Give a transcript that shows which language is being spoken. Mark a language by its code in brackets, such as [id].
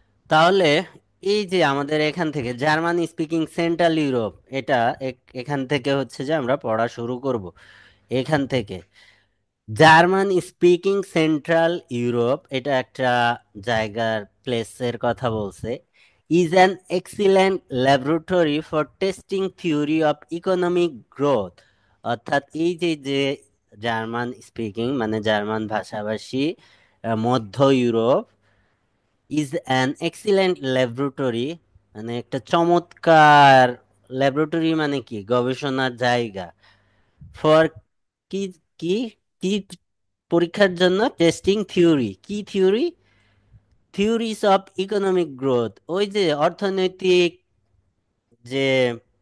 [bn] তাহলে এই যে আমাদের এখান থেকে জার্মান স্পিকিং সেন্ট্রাল ইউরোপ, এটা এখান থেকে হচ্ছে যে আমরা পড়া শুরু করব। এখান থেকে জার্মান স্পিকিং সেন্ট্রাল ইউরোপ, এটা একটা জায়গার প্লেসের কথা বলছে। [en] is an excellent laboratory for testing theory of economic growth. [bn] অর্থাৎ এই যে যে জার্মান স্পিকিং মানে জার্মান ভাষাভাষী মধ্য Europe [en] is an excellent laboratory [bn] মানে একটা চমৎকার ল্যাবরেটরি মানে কি গবেষণার জায়গা ফর কি কি কি পরীক্ষার জন্য টেস্টিং থিওরি কি theory [en] theories of economic growth [bn] ওই যে অর্থনৈতিক যে